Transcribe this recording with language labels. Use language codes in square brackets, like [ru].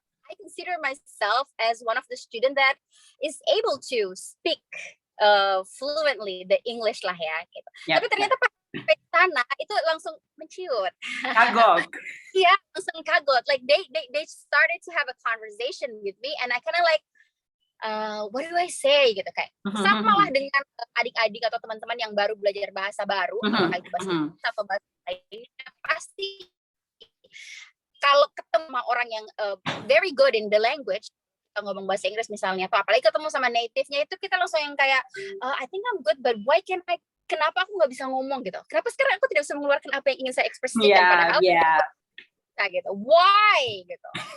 [en] I consider myself as one of the students that is able to speak fluently the English lah ya gitu. [id] Tapi ternyata sampai sana itu langsung menciut. Kagok. Iya, langsung kagot. [en] Like they started to have a conversation with me and I kind of like what do I say gitu kayak. [id] Sama lah dengan adik-adik atau teman-teman yang baru belajar bahasa baru kayak bahasa atau bahasa lainnya, pasti kalau ketemu sama orang yang very good in the language, kita ngomong bahasa Inggris misalnya, atau apalagi ketemu sama native-nya itu kita langsung yang kayak I think I'm good but why can't I, kenapa aku nggak bisa ngomong gitu, kenapa sekarang aku tidak bisa mengeluarkan apa yang ingin saya ekspresikan padahal nah gitu, why gitu.